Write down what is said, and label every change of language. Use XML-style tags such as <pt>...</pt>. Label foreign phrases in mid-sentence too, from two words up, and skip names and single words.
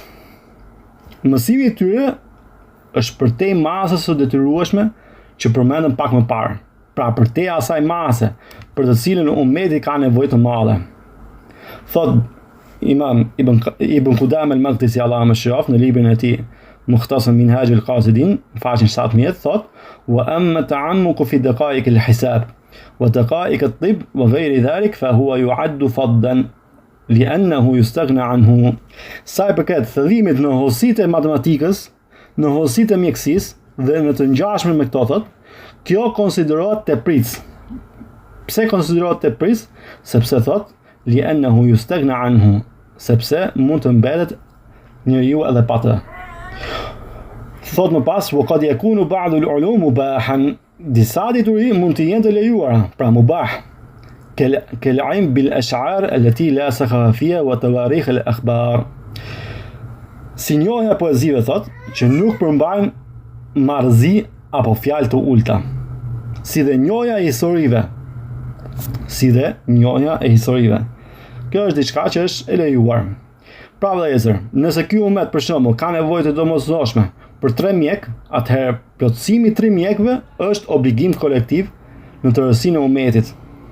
<sq>Mësimi i tyre është përtej masës së detyrueshme që përmendëm pak më parë, pra përtej asaj mase për të cilën ummeti ka nevojë të madhe. Thot Imam Ibn Qudam al-Maqdisi, Allahu më shëroft, në librin e tij Mukhtasar Minhaj al-Qasidin, faqen 17, thot:</sq> <ar>"وأما التعمق في دقائق الحساب ودقائق الطب وغير ذلك فهو يعد فضلا لأنه يستغنى عنه."</ar> <sq>Sa i përket thëllimit në hollësitë e matematikës, në hollësitë e mjekësisë dhe në të ngjashme me këto, thot, kjo konsiderohet tepris. Pse konsiderohet tepris? Sepse thot</sq> <ar>لأنه يستغنى عنه,</ar> <sq>sepse mund të mbetet njeriu edhe pa të. Thot më pas,</sq> <ar>وقد يكون بعض العلوم مباحا,</ar> <sq>disa dituri mund të jenë të lejuara, pra mubah,</sq> <ar>كالعلم بالأشعار التي لا سخف فيها وتواريخ الأخبار.</ar> <sq>Si njohja e poezive, thot, që nuk përmbajnë marrëzi apo fjalë të ulta, si dhe njohja e historive. Kjo është diçka që është e lejuar. Pra vëllezër, nëse ky ummet për shembull ka nevojë të domosdoshme për 3 mjek, atëherë plotësimi i 3 mjekëve është obligim kolektiv në tërësinë e ummetit.</sq>